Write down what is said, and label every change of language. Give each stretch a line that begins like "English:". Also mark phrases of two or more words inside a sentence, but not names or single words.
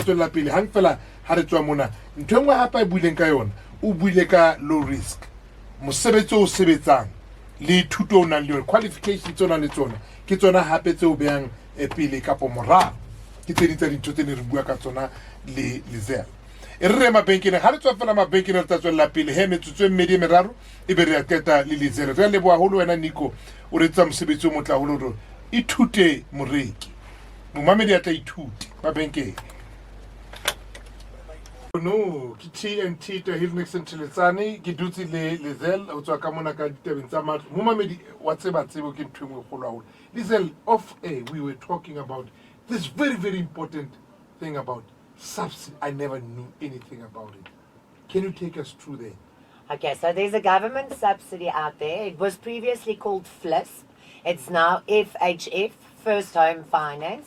Southern Sotho: tswela pele hang fela ha re tswa mona ntho engwe hapa e buileng ka yona o buile ka
English: low risk
Southern Sotho: mosebetsi o sebetsang le thuto o nang le yona qualification tsona le tsona ke tsona hape tse o behang pele kapo morao ke tse ditsa dintho tse ne re bua ka tsona le Liezel e re mabenkeleng ha re tswa fela mabenkeleng re tla tswela pele he metsotso e mmedi e meraro e be re a qeta le Liezel re a leboha haholo wena Nico o re tsa mosebetsi o motla haholo hore ithute moreki momamedi a tla ithute mabenkeleng no ke TNT Taahir Nixon Theletsane ke dutse le Liezel o tswa ka mona ka ditabeng tsa matlo momamedi wa tseba tsebo ke ntho engwe kgolo haholo Liezel
English: off air we were talking about this very very important thing about subsidy. I never knew anything about it. Can you take us through there? Okay, so there's a government subsidy out there. It was previously called FLIS. It's now FHF, First Home Finance.